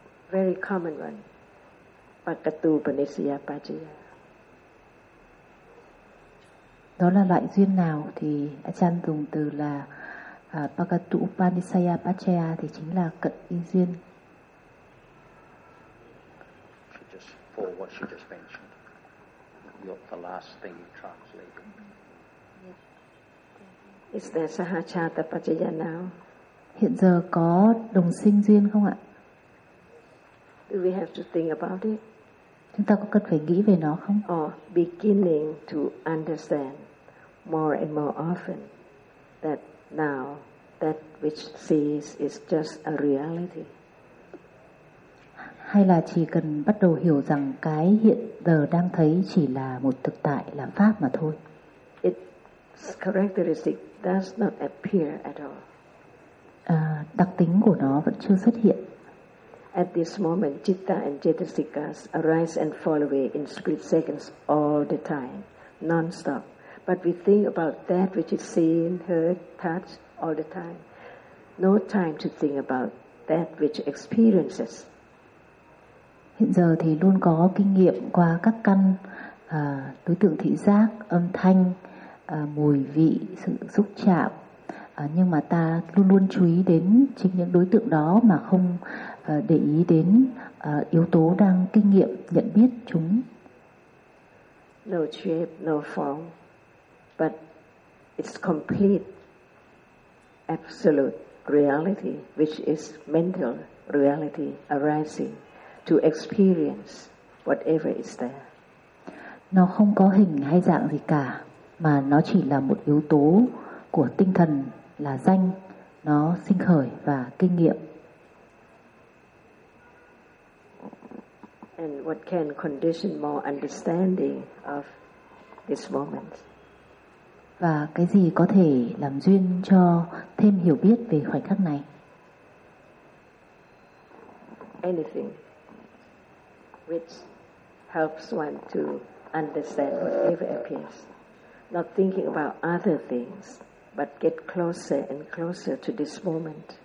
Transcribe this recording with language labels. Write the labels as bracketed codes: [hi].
[en] Very common one. Pakatupanisiyapajaya. [vi] Đó là loại duyên nào thì Achan dùng từ là Pakatupanisiyapajaya thì chính là cận y duyên. [en] For what she just mentioned, the last thing you translated. Is there sahachata pachaya now? [vi] Hiện giờ có đồng sinh duyên không ạ? [en] Do we have to think about it? [vi] Chúng ta có cần phải nghĩ về nó không? [en] Or beginning to understand more and more often that now that which sees is just a reality. [vi] Hay là chỉ cần bắt đầu hiểu rằng cái hiện giờ đang thấy chỉ là một thực tại, là pháp mà thôi. [en] Its characteristic does not appear at all. [vi] Đặc tính của nó vẫn chưa xuất hiện. [en] At this moment, citta and cetasikas arise and fall away in split seconds all the time, non-stop. But we think about that which is seen, heard, touched all the time. No time to think about that which experiences. [vi] Hiện giờ thì luôn có kinh nghiệm qua các căn đối tượng thị giác, âm thanh, mùi vị, sự xúc chạm. Nhưng mà ta luôn luôn chú ý đến chính những đối tượng đó mà không để ý đến yếu tố đang kinh nghiệm, nhận biết chúng. [en] No shape, no form, but it's complete, absolute reality, which is mental reality arising to experience whatever is there. [vi] Nó không có hình hay dạng gì cả, mà nó chỉ là một yếu tố của tinh thần, là danh, nó sinh khởi và kinh nghiệm. [en] And what can condition more understanding of this moment? [vi] Và cái gì có thể làm duyên cho thêm hiểu biết về khoảnh khắc này? [en] Anything which helps one to understand whatever appears, not thinking about other things, but get closer and closer to this moment.